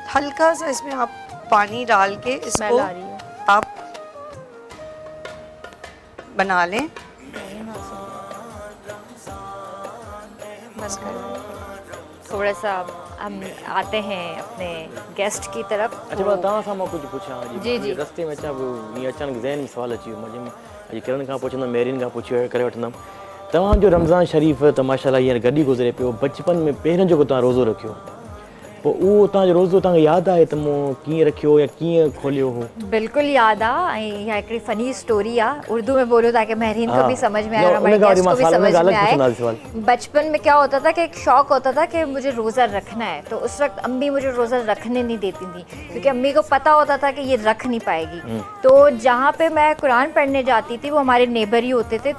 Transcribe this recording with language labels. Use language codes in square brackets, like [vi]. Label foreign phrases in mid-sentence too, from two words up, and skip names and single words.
[hi] हल्का सा इसमें आप पानी डाल के इसको आप बना लें। बस थोड़ा सा हम आते हैं अपने गेस्ट की तरफ। अच्छा तो [sd] तव्हां सां मां कुझु पुछां? जी। रस्ते में अचां ईअं अचानक ज़हन में सुवाल अची वियो। मुंहिंजे अॼु किरण खां पुछंदुमि, मेरिन खां पुछी करे वठंदुमि। तव्हांजो रमज़ान शरीफ़ त माशाल्लाह हींअर गॾु ई गुज़रे पियो। बचपन में पहिरियों जेको तव्हां रोज़ो रखियो, पोइ उहो तव्हांजो रोज़ो तव्हांखे यादि आहे त मूं कीअं रखियो या कीअं खोलियो हो? बिल्कुल याद आ। इहा हिकिड़ी [en] funny story [sd] आ। [hi] उर्दू में बोलो ताकि महरीन को भी समझ में आए और हमारे गेस्ट को भी समझ में आए। बचपन में क्या होता था कि एक शौक होता था कि मुझे रोज़ा रखना है, तो उस वक्त अम्मी मुझे रोज़ा रखने नहीं देती थी क्योंकि अम्मी को पता होता था कि ये रख नहीं पाएगी। तो जहाँ पे मैं कुरान पढ़ने जाती थी वो हमारे नेबर ही होते थे।